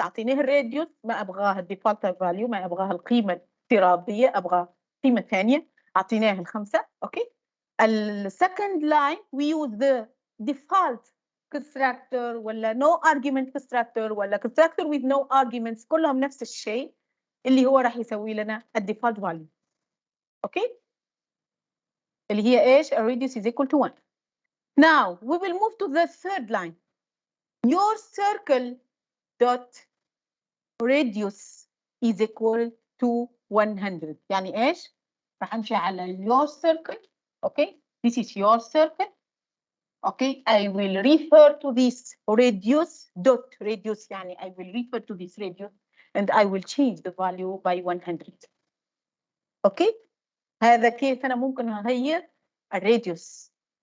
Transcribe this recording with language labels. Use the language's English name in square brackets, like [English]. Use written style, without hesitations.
[Arabic] أعطيناه الراديوس ما أبغاها الديفولت فاليو ما أبغاها القيمة الافتراضية أبغى قيمة ثانية أعطيناها 5. [English] Okay. second line we use the default constructor ولا no argument constructor ولا constructor with no arguments [Arabic] كلهم نفس الشيء اللي هو راح يسوي لنا الديفولت فاليو. [English] Okay. [Arabic] اللي هي إيش؟ [English] radius is equal to 1. Now we will move to the third line. Your circle dot radius is equal to 100. [Arabic] يعني إيش؟ راح أمشي على your circle. [English] Okay, this is your circle. Okay, I will refer to this radius dot radius [Arabic] يعني [English] I will refer to this radius and I will change the value by 100. [Arabic] Okay, هذا كيف أنا ممكن أغير الراديوس.